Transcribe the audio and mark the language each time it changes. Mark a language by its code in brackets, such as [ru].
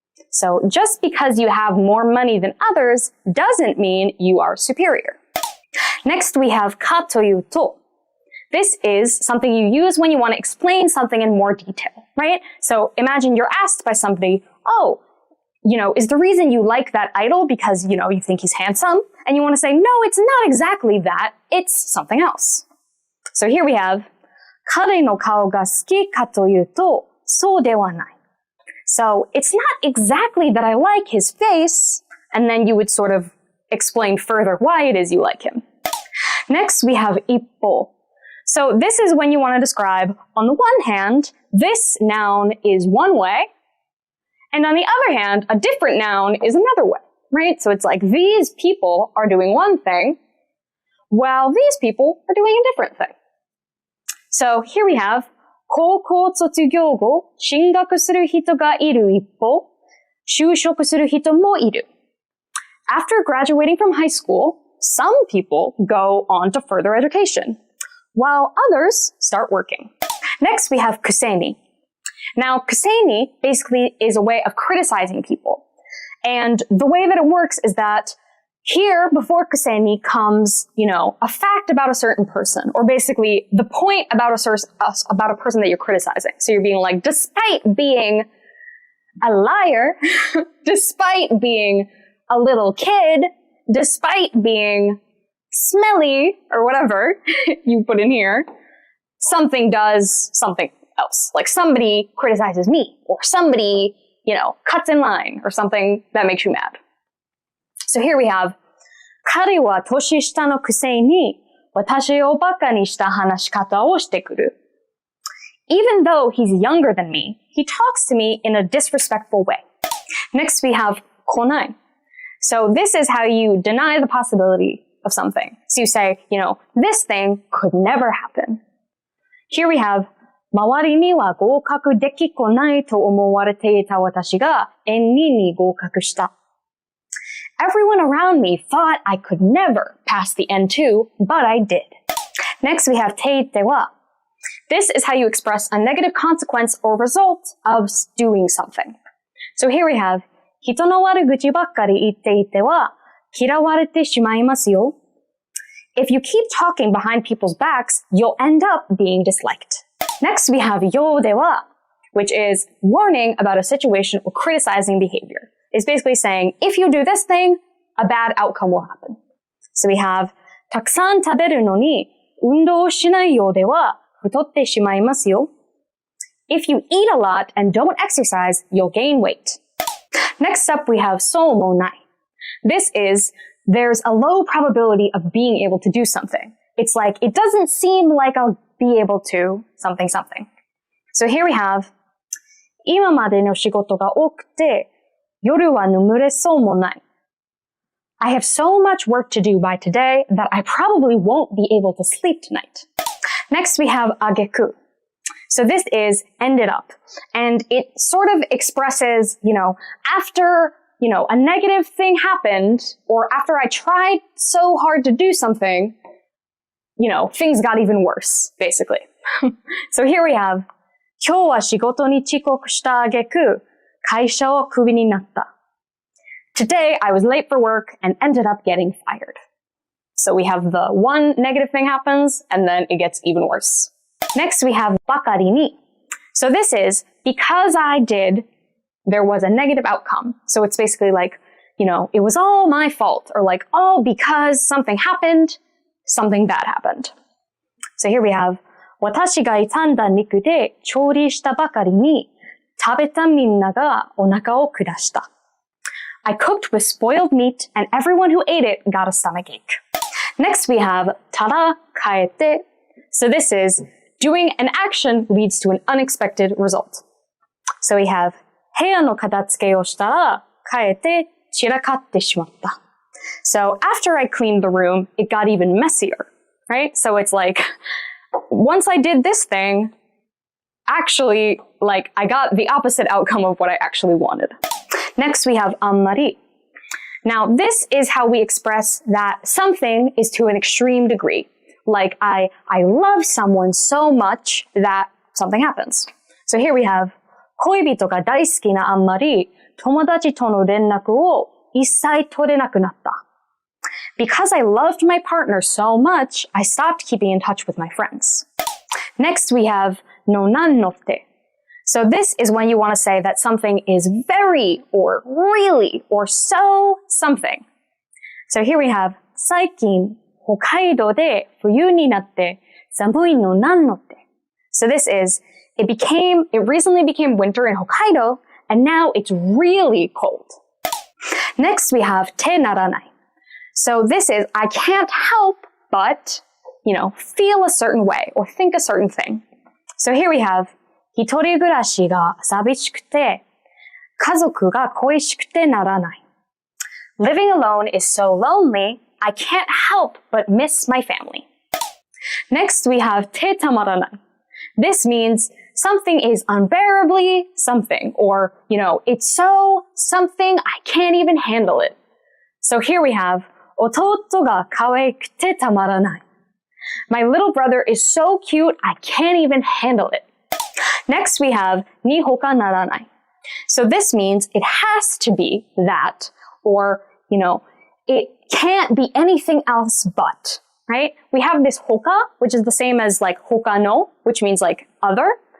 [en] So, just because you have more money than others doesn't mean you are superior. Next, we have かというと. This is something you use when you want to explain something in more detail, right? So, imagine you're asked by somebody, oh, is the reason you like that idol because, you think he's handsome? And you want to say, no, it's not exactly that. It's something else. So here we have, [ja] 彼の顔が好きかというと、そうではない。 [en] So it's not exactly that I like his face, and then you would sort of explain further why it is you like him. Next, we have 一方. So this is when you want to describe, on the one hand, this noun is one way, and on the other hand, a different noun is another way, right? So it's like these people are doing one thing, while these people are doing a different thing. So here we have, [ja] 高校卒業後、進学する人がいる一方、就職する人もいる. [en] After graduating from high school, some people go on to further education, while others start working. Next, we have kuseni. Now, kuseni basically is a way of criticizing people. And the way that it works is that here, before kuseni comes, a fact about a certain person, or basically the point about a person that you're criticizing. So you're being like, despite being a liar, despite being a little kid, despite being smelly, or whatever you put in here, something does something else. Like somebody criticizes me, or somebody, cuts in line, or something that makes you mad. So here we have, [ja] 彼は年下のくせに私をバカにした話し方をしてくる. [en] Even though he's younger than me, he talks to me in a disrespectful way. Next we have 来ない. So this is how you deny the possibility of something. So you say, this thing could never happen. Here we have, [ja] 周りには合格できこないと思われていた私がN2に合格した. [en] Everyone around me thought I could never pass the N2, but I did. Next we have ていては. This is how you express a negative consequence or result of doing something. So here we have, [ja] 人の悪口ばっかり言っていては嫌われてしまいますよ. [en] If you keep talking behind people's backs, you'll end up being disliked. Next, we have ようでは, which is warning about a situation or criticizing behavior. It's basically saying, if you do this thing, a bad outcome will happen. So we have [ja] たくさん食べるのに運動しないようでは太ってしまいますよ. [en] If you eat a lot and don't exercise, you'll gain weight. Next up, we have そうもない. This is, there's a low probability of being able to do something. It's like, it doesn't seem like I'll be able to something. So here we have, [ja] 今までの仕事が多くて、夜は眠れそうもない. [en] I have so much work to do by today that I probably won't be able to sleep tonight. Next we have 挙句. So this is ended up. And it sort of expresses, after, a negative thing happened, or after I tried so hard to do something, things got even worse, basically. So here we have, [ja] 今日は仕事に遅刻した挙句、会社をクビになった. [en] Today, I was late for work and ended up getting fired. So we have the one negative thing happens, and then it gets even worse. Next, we have ばかりに. So this is, because I did, there was a negative outcome. So it's basically like, it was all my fault, or like, all because something happened, something bad happened. So here we have, [ja] 私が傷んだ肉で調理したばかりに食べたみんながお腹を下した. [en] I cooked with spoiled meat and everyone who ate it got a stomachache. Next we have ただ変えて. So this is, Doing an action leads to an unexpected result. So we have [ja] 部屋の片付けをしたらかえって散らかってしまった. [en] So after I cleaned the room, it got even messier, right? So it's like, once I did this thing, actually, like, I got the opposite outcome of what I actually wanted. Next, we have あんまり. Now, this is how we express that something is to an extreme degree. Like, I love someone so much that something happens. So here we have [ja] 恋人が大好きなあんまり友達との連絡を一切取れなくなった. [en] Because I loved my partner so much, I stopped keeping in touch with my friends. Next, we have のなんのって. So this is when you want to say that something is very or really or so something. So here we have [ja] 最近北海道で冬になって寒いのなんのって. [en] So this is it recently became winter in Hokkaido and now it's really cold. Next we have 手ならない. So this is I can't help but, feel a certain way or think a certain thing. So here we have [ja] 一人暮らしが寂しくて家族が恋しくてならない. [en] Living alone is so lonely, I can't help but miss my family. Next we have 手たまらない. This means something is unbearably something, or, it's so something I can't even handle it. So here we have [ja] 弟が可愛くてたまらない. [en] My little brother is so cute, I can't even handle it. Next we have に他ならない. So this means it has to be that, or, it can't be anything else but, right? We have this hoka, which is the same as like hoka no, which means like other.